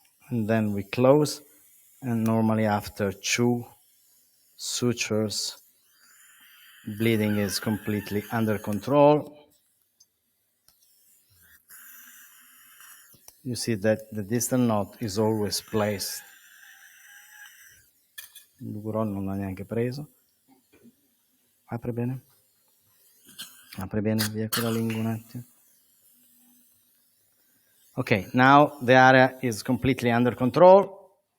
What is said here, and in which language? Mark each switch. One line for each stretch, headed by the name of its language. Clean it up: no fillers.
English: And then we close, and normally after 2 sutures, bleeding is completely under control. You see that the distal knot is always placed.
Italian: Il Lugurò non l'ha neanche preso. Apri bene. Apri bene, via con la lingua un attimo.
English: Okay, now the area is completely under control.